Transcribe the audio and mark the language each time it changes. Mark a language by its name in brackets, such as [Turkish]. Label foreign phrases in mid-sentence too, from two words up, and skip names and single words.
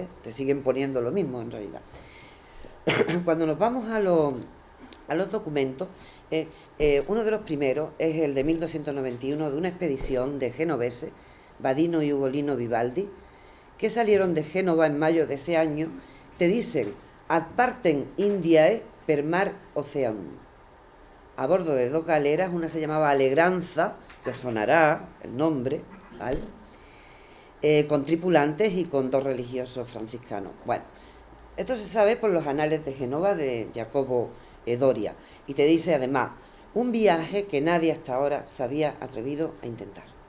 [Spanish] Te siguen poniendo lo mismo en realidad. Cuando nos vamos a los documentos, uno de los primeros es el de 1291 de una expedición de genoveses, Badino y Ugolino Vivaldi, que salieron de Génova en mayo de ese año. Te dicen, [Latin] ad partem Indiae per mar oceanum, [Spanish] a bordo de dos galeras, una se llamaba Alegranza, que os sonará el nombre, ¿vale? Con tripulantes y con dos religiosos franciscanos. Bueno, esto se sabe por los anales de Génova de Jacobo Doria, y te dice además, un viaje que nadie hasta ahora se había atrevido a intentar.